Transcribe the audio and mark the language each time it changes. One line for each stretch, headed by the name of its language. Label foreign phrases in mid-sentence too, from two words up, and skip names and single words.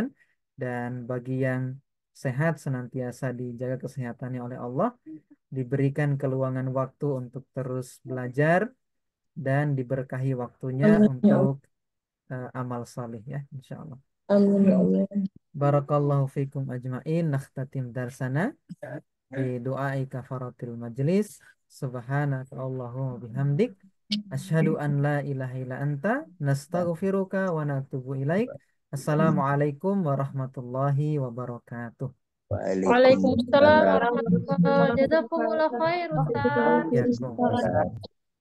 Indonesian: Dan bagi yang sehat senantiasa dijaga kesehatannya oleh Allah. Diberikan keluangan waktu untuk terus belajar. Dan diberkahi waktunya untuk amal salih ya
Arabic: إن شاء الله. آمين يا الله. بارك الله فيكم أجمعين. نختتم درسنا بدعاء كفارة المجلس. سبحانك اللهم وبحمدك أشهد أن لا إله إلا أنت. نستغفرك ونتوب إليك السلام عليكم ورحمة الله وبركاته. وعليكم السلام ورحمة الله وبركاته. جزاكم الله خير أستاذ.